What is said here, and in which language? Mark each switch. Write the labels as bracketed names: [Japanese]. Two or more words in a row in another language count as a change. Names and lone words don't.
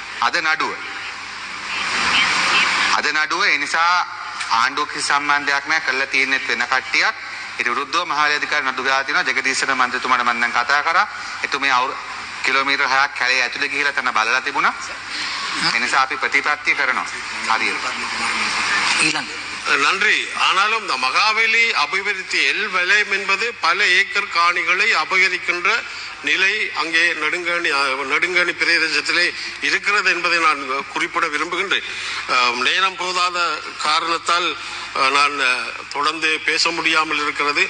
[Sinhala] අද නඩුව ඒ නිසා ආණ්ඩුවක සම්බන්ධයක් නැහැ, කරලා තියෙන්නේ වෙන කට්ටියක්. ඊට විරුද්ධව මහවැලි අධිකාරිය නඩු දාලා තියෙනවා. ජගදීශන මන්ත්‍රීතුමාට මම දැන් කතා කරා. එතුමිය කිලෝමීටර් 6ක් කැලේ ඇතුලේ ගිහිලා තන බලලා තිබුණා. ඒ නිසා අපි ප්‍රතිපත්ති කරනවා. හරියට. ඊළඟ [Tamil] நன்றி. ஆனாலும் இந்த மகாவலி அபிவிருத்தி வலயம் என்பது பல ஏக்கர் காணிகளை அபகரிக்கின்ற நிலை அங்கே நெடுங்கணி பிரதேசத்திலே இருக்கிறது என்பதை நான் குறிப்பிட விரும்புகின்றேன். நேரம் போதாத காரணத்தால் நான் தொடர்ந்து பேச முடியாமல் இருக்கிறது.